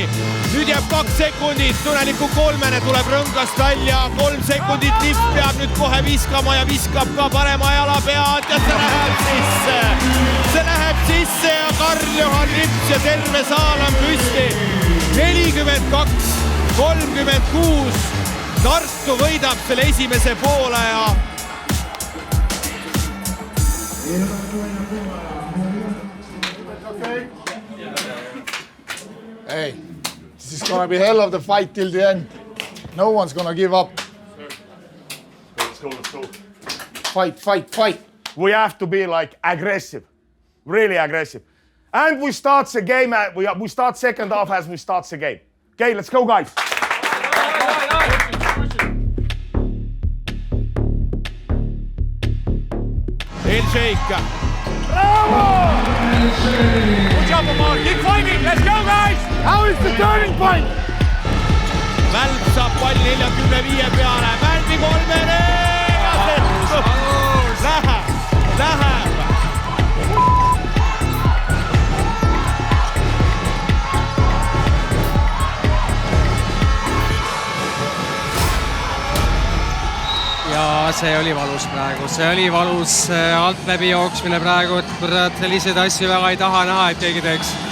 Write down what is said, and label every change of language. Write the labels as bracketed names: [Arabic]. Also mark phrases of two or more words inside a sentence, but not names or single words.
[Estonian] Nüüd jääb 2 sekundit, Suneliku kolmene tuleb rõngast välja, 3 sekundit, Lips peab nüüd kohe viskama ja viskab ka parema jala pead ja see läheb sisse. See läheb sisse ja Karl-Johan Lips ja terve saal on püsti. 42-36, Tartu võidab selle esimese poole ja [English] Hey, this is gonna be hell of the fight till the end. No one's gonna give up. let's go. Fight. We have to be like aggressive, really aggressive. And we start the game, we start second half as we start the game. Okay, let's go, guys. El-Sheikh. Bravo! Good job, Omar. Keep fighting. Let's go, guys. How is the turning point? [Estonian] Välp saab palli 45 peale. Välbi kolmene. Läheb. Ja see oli valus praegu, see oli valus alt läbi jooksmine praegu, et kurat selliseid asju väga ei taha näha, et keegi teeks.